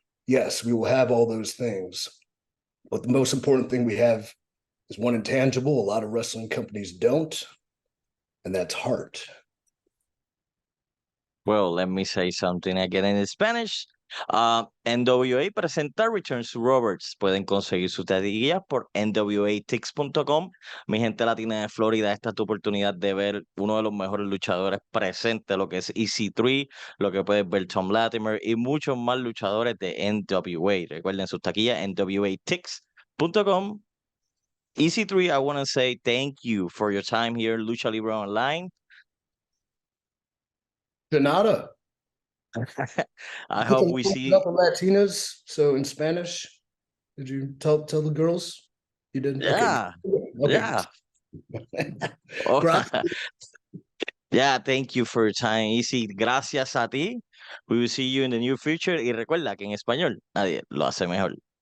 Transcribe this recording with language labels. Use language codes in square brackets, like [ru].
[en] Yes, we will have all those things. But the most important thing we have is one intangible a lot of wrestling companies don't, and that's heart. Well, let me say something again in Spanish. [es] NWA presenta Returns to Roberts. Pueden conseguir sus taquillas por nwatix.com. Mi gente latina de Florida, esta es tu oportunidad de ver uno de los mejores luchadores presentes, lo que es EC3, lo que puedes ver Tom Latimer y muchos más luchadores de NWA. Recuerden sus taquillas nwatix.com. [en] EC3, I want to say thank you for your time here, Lucha Libre Online. [es] De nada. [en] I hope we see the Latinas. So in Spanish, did you tell the girls? You did? Yeah. Okay. Yeah. Yeah, thank you for your time, Easy. [es] Gracias a ti. [en] We will see you in the near future. [es] Y recuerda que en español nadie lo hace mejor.